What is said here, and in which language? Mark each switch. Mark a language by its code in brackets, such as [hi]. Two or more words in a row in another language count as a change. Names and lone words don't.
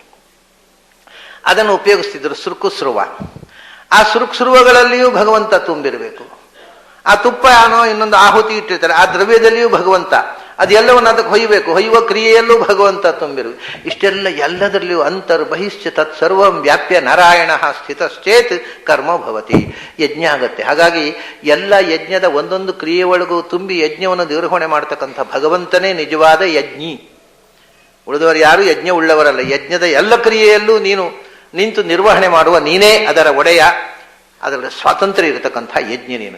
[kn] ಅದನ್ನು ಉಪಯೋಗಿಸ್ತಿದ್ರು ಸುರುವ. ಆ ಸುರುವಗಳಲ್ಲಿಯೂ ಭಗವಂತ ತುಂಬಿರಬೇಕು. ಆ ತುಪ್ಪ ಏನೋ ಇನ್ನೊಂದು ಆಹುತಿ ಇಟ್ಟಿರ್ತಾರೆ, ಆ ದ್ರವ್ಯದಲ್ಲಿಯೂ ಭಗವಂತ. ಅದೆಲ್ಲವನ್ನು ಅದಕ್ಕೆ ಹೊಯ್ಯಬೇಕು. ಹೊಯ್ಯುವ ಕ್ರಿಯೆಯಲ್ಲೂ ಭಗವಂತ ತುಂಬಿರು. ಇಷ್ಟೆಲ್ಲ ಎಲ್ಲದರಲ್ಲಿಯೂ [sa] ಅಂತರ್ ಬಹಿಶ್ಚ ತತ್ ಸರ್ವಂ ವ್ಯಾಪ್ಯ ನಾರಾಯಣ ಸ್ಥಿತಶ್ಚೇತ್ ಕರ್ಮ ಭವತಿ. [kn] ಯಜ್ಞ ಆಗತ್ತೆ. ಹಾಗಾಗಿ ಎಲ್ಲ ಯಜ್ಞದ ಒಂದೊಂದು ಕ್ರಿಯೆ ಒಳಗೂ ತುಂಬಿ ಯಜ್ಞವನ್ನು ನಿರ್ವಹಣೆ ಮಾಡ್ತಕ್ಕಂಥ ಭಗವಂತನೇ ನಿಜವಾದ ಯಜ್ಞಿ. ಉಳಿದವರು ಯಾರು ಯಜ್ಞ ಉಳ್ಳವರಲ್ಲ. ಯಜ್ಞದ ಎಲ್ಲ ಕ್ರಿಯೆಯಲ್ಲೂ ನೀನು ನಿಂತು ನಿರ್ವಹಣೆ ಮಾಡುವ ನೀನೇ ಅದರ ಒಡೆಯ. ಅದರ ಸ್ವಾತಂತ್ರ್ಯ ಇರತಕ್ಕಂಥ ಯಜ್ಞ ನೀನು.